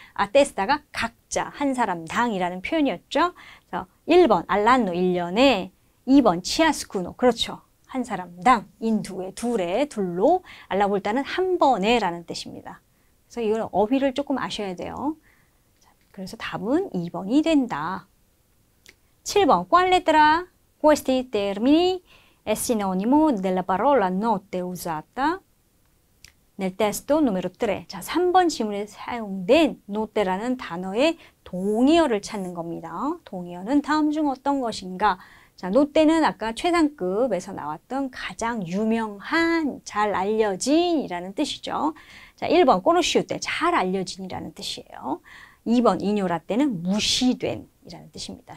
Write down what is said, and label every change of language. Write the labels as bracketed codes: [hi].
[ko] a testa가 각자, 한 사람당이라는 표현이었죠. 그래서 1번 알란노 1년에, 2번 치아스쿠노, 그렇죠. 한 사람당, 인두에, 둘로, 알라볼타는 한 번에 라는 뜻입니다. 그래서 이건 어휘를 조금 아셔야 돼요. 그래서 답은 2번이 된다. 7번 [it] Quale tra questi termini è sinonimo della parola notte usata nel testo numero 3. [ko] 자, 3번 지문에 사용된 notte라는 단어의 동의어를 찾는 겁니다. 동의어는 다음 중 어떤 것인가? 자, notte는 아까 최상급에서 나왔던 가장 유명한, 잘 알려진이라는 뜻이죠. 자, 1번 conosciute, 잘 알려진이라는 뜻이에요. 2번 ignorate는 무시된 이라는 뜻입니다.